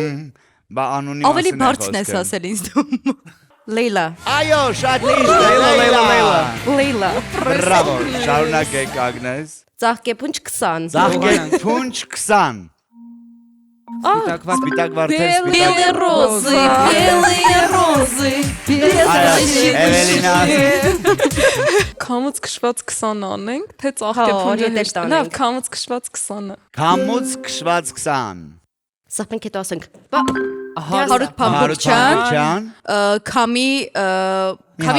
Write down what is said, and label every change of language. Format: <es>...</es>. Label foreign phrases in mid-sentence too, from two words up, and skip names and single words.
<hy>Բա անունի Ավելի մասին է բարձն ես խոսքը։ ասել ինձ դու։ Լեյլա։ Այո, շատ ճիշտ է, Լեյլա։ Լեյլա։ Բրավո, շարունակեք Ագնես։ Ծաղկեփունջ 20։ Ծաղկեք փունջ 20։ Սպիտակ վարդ։ Սպիտակ վարդեր,</hy> <ru>Белые розы, белые розы,</ru> <hy>Էվելինա։ Քամուց քշված 20 անենք, թե ծաղկեփունջը Հա, հեշտ է։ անենք։ Լավ, քամուց քշված 20-ը։ Քամուց քշված 20։ Սաղմենք հետո ասենք։ Հարութ Փամփուկչյան, Փամփուկչյան։ Քամի Քամի</hy>